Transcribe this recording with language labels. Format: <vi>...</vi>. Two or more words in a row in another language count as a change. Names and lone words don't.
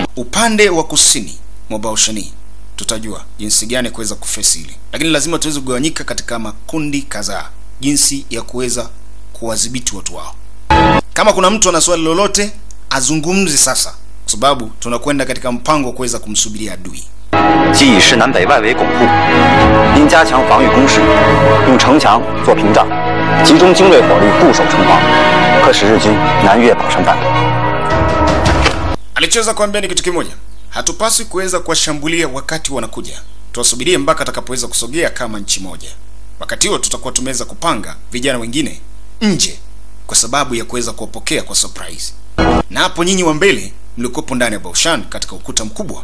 <sw>Upande wa kusini mwa Baoshani tutajua jinsi gani kuweza kufesi ile. Lakini lazima tuweze kugawanyika katika makundi kadhaa jinsi ya kuweza kuwadhibiti watu wao. Kama kuna mtu ana swali lolote azungumze sasa, kwa sababu tunakwenda katika mpango wa kuweza kumsubiria adui.</sw> <zh>既以市南北外围巩固，应加强防御工事，用城墙做屏障，集中精锐火力固守城防，可使日军南越保山半岛。</zh> <sw>Alichoweza kuambia ni kitu kimoja. Hatupaswi kuweza kuwashambulia wakati wanakuja. Tuwasubirie mpaka atakapoweza kusogea kama nchi moja. Wakati huo tutakuwa tumeweza kupanga vijana wengine nje kwa sababu ya kuweza kuwapokea kwa surprise. Na hapo nyinyi wa mbele mlikopo ndani ya Baoshan katika ukuta mkubwa.</sw>